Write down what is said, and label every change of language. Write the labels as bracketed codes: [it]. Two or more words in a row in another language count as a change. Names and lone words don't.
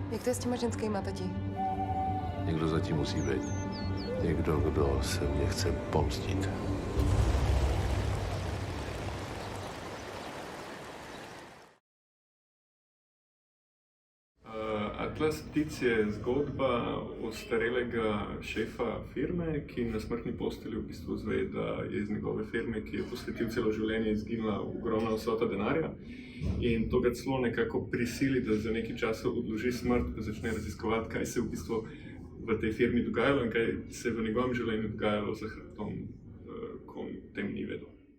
[cs] Jak to je s těma ženskýma, tati? Někdo zatím musí být. Někdo, kdo se mě chce pomstit. [sl] Atlas ptic je zgodba ostarelega šefa firme, ki na smrtni postelji v bistvu zve, da je iz njegove firme, ki je posvetil celo življenje, izginila ogromna vsota denarja. In to ga celo nekako prisili, da za nekaj časa odloži smrt, da začne raziskovati, kaj se v bistvu v tej firmi dogajalo in kaj se je v njegovem življenju dogajalo za hrbtom, ko tem ni vedel.